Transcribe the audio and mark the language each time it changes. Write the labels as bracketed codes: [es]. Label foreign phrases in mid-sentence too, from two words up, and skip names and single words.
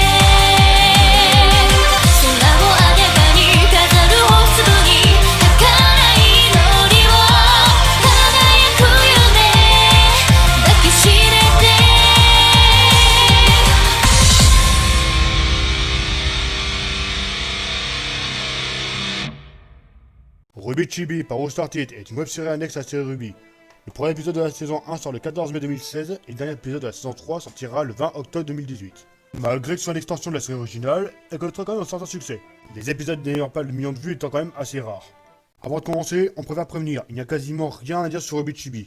[ja] 空をあげかに飾る星粒に儚い祈りを輝く夢抱きしめて [fr] Ruby Chibi par Started est une web-série annexe à la série Ruby. Le premier épisode de la saison 1 sort le 14 mai 2016 et le dernier épisode de la saison 3 sortira le 20 octobre 2018. Malgré que ce soit une extension de la série originale, elle connaîtra quand même un certain succès. Les épisodes n'ayant pas le million de vues étant quand même assez rares. Avant de commencer, on préfère prévenir, il n'y a quasiment rien à dire sur Ruby Chibi.